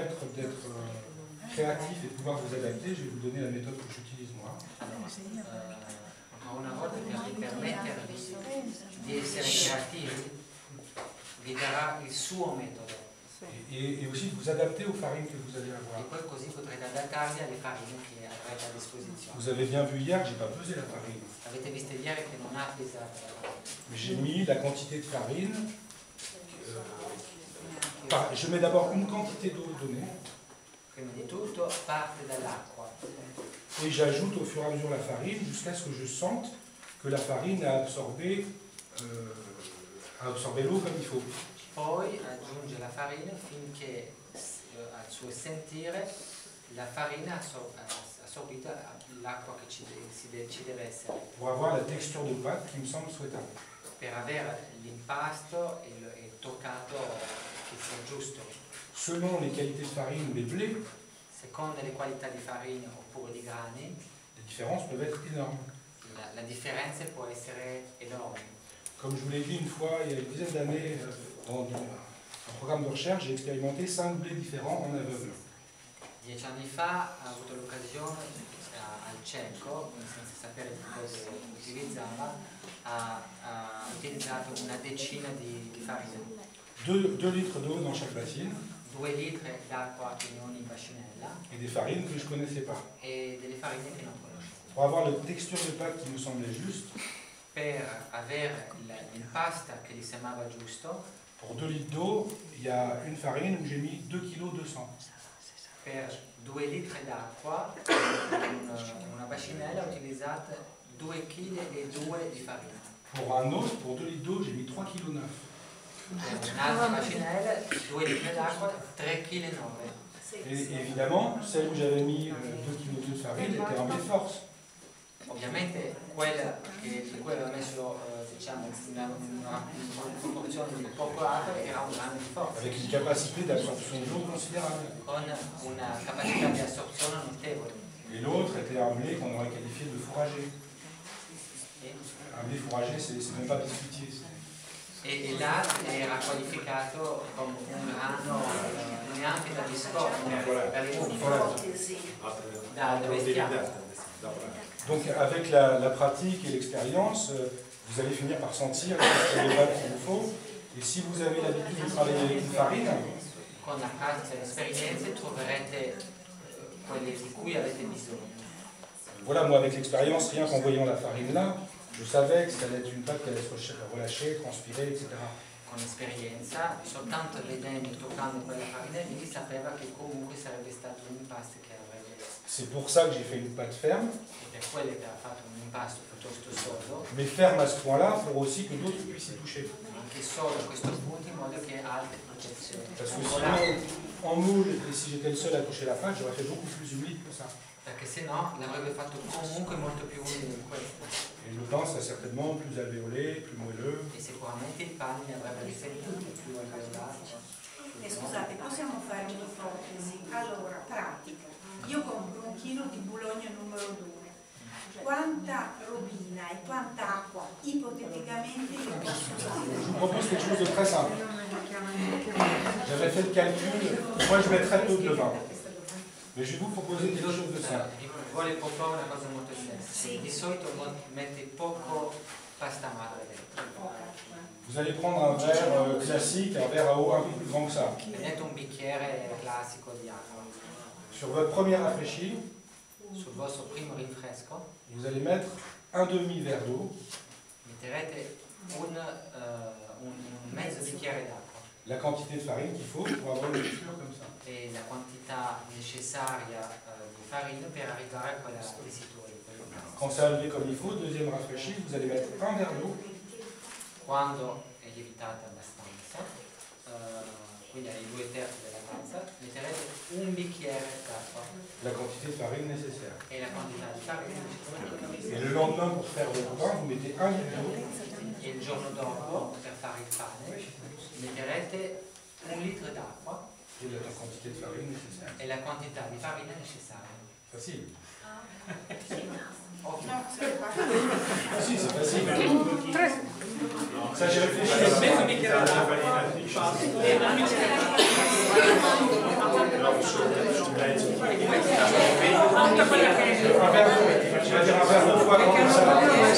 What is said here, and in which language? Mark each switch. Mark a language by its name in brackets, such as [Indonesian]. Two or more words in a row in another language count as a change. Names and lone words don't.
[French] d'être créatif et de pouvoir vous adapter, je vais vous donner la méthode que j'utilise moi. [Italian] Una volta che vi permettervi di essere creativi, vi darà il suo metodo. [French] Et aussi de vous adapter aux farines que vous allez avoir. [Italian] E poi così potrete adattarvi alle farine che avrete a disposizione. [French] Vous avez bien vu hier que je n'ai pas pesé la farine. [Italian] Avete visto ieri che non ha pesato la farina. [French] J'ai mis la quantité de farine. Je mets d'abord une quantité d'eau donnée. [Italian] Prima di tutto parte dall'acqua. [French] Et j'ajoute au fur et à mesure la farine jusqu'à ce que je sente que la farine a absorbé l'eau comme il faut. [Italian] Poi aggiunge la farina finché al suo sentire la farina ha assorbito l'acqua che ci deve essere. [French] Pour avoir la texture de pâte qui me semble souhaitable. [Italian] Per avere l'impasto e il toccato che sia giusto. [French] Selon les qualités de farine ou les blés, [Italian] Secondo le qualità di farina oppure di grani, [French] les différences peuvent être énormes. [Italian] la differenza può essere enorme. [French] Comme je vous l'ai dit une fois, il y a une dizaine d'années, dans un programme de recherche, j'ai expérimenté 5 blés différents en aveugle. [Italian] 10 anni fa ho avuto l'occasione al cieco, senza sapere che cosa utilizzava, ha utilizzato una decina di farine. [French] 2 litres d'eau dans chaque bassine. [Italian] 2 litri d'acqua in ogni bacinella. [French] Et des farines que je ne connaissais pas. [Italian] E delle farine che non conoscevo. [French] Pour avoir la texture de pâte qui me semblait juste, [Italian] Per avere l'impasto che gli sembrava giusto, [French] pour 2 litres d'eau, il y a une farine où j'ai mis 2,2 kg. [Italian] per 2 litri d'acqua, una bacinella utilizzata 2,2 kg di farina. [French] Pour un autre, pour 2 litres d'eau, j'ai mis 3,9 kg. [Italian] Per un'altra bacinella, 2 litri d'acqua, 3,9 kg. [French] Et évidemment, celle où j'avais mis 2,2 kg de farine était en blé force. [Italian] Ovviamente quella di cui aveva messo diciamo, una proporzione di poco acqua era un grano di forza. [French] Avec une capacité d'absorption d'eau considérable. [Italian] Con una capacità di assorzione notevole. [French] Et l'autre était un blé qu'on aurait qualifié de fourragé. Un blé fourragé, c'est même pas biscuitier. [Italian] E l'altro era qualificato come un grano neanche da biscotto, per le muffe, da bestiame. [French] Donc avec la pratique et l'expérience, vous allez finir par sentir la texture de pâte qu'il vous faut. Et si vous avez l'habitude de travailler avec une farine, [Italian] Con la pratica e l'esperienza troverete quelle di cui avete bisogno. [French] voilà, moi avec l'expérience, rien qu'en voyant la farine là, je savais que ça allait être une pâte qui allait se relâcher, transpirer, etc. [Italian] Con l'esperienza, soltanto vedendo e toccando quella farina lì, sapeva che comunque sarebbe stato un impasto che avrebbe. [French] C'est pour ça que j'ai fait une pâte ferme, [Italian] E per quello che ha fatto un impasto piuttosto sodo, [French] mais ferme à ce point-là pour aussi que d'autres puissent y toucher. [Italian] anche solo a questo punto in modo che altri potessero. [French] Parce que sinon, en moule, et si j'étais le seul à toucher la pâte, j'aurais fait beaucoup plus humide que ça. [Italian] Perché se no l'avrebbe fatto comunque molto più umido di questo. [French] Et le pain serait certainement plus alvéolé, plus moelleux. [Italian] E sicuramente il pane ne avrebbe risentito più alveolato. Scusate, possiamo fare un'ipotesi? Allora, pratica. Io compro 1 chilo di Bologna numero 2. Quanta robina e quanta acqua ipoteticamente io posso usare? [French] Je vous propose quelque chose de très simple. J'avais fait le calcul, moi je mets très peu de levain. Mais je vais vous proposer quelque chose de simple. [Italian] Vuole proporre una cosa molto semplice. Di solito mette poco pasta madre dentro. [French] Vous allez prendre un verre classique, un verre à eau un peu plus grand que ça. [Italian] Prendete un bicchiere classico di acqua. [French] Sur votre premier rafraîchi, [Italian] Sul vostro primo rinfresco [French] vous allez mettre un demi-verre d'eau, [Italian] metterete un mezzo bicchiere d'acqua [French] la quantité de farine qu'il faut pour avoir une texture comme ça. [Italian] e la quantità necessaria di farina per arrivare a quella tessitura. [French] Quand c'est levé comme il faut, deuxième rafraîchi, vous allez mettre un verre d'eau, [Italian] Quando è lievitata abbastanza, quindi ai 2/3 della tazza, metterete un bicchiere d'acqua [French] la quantité de farine nécessaire. [Italian] e la quantità di farina necessaria. [French] Et le lendemain, pour faire votre pain, vous mettez un litre d'eau. [Italian] E il giorno dopo, per fare il pane, metterete 1 litro d'acqua [French] Et la quantité de farine nécessaire. [Italian] e la quantità di farina necessaria. [French] Facile. [Italian] Ovvio. [French] Ah si, c'est facile. Ça, j'ai réfléchi. [Italian] Mezzo bicchiere d'acqua. [French] Un verre, tu vas dire un verre de foie comme ça.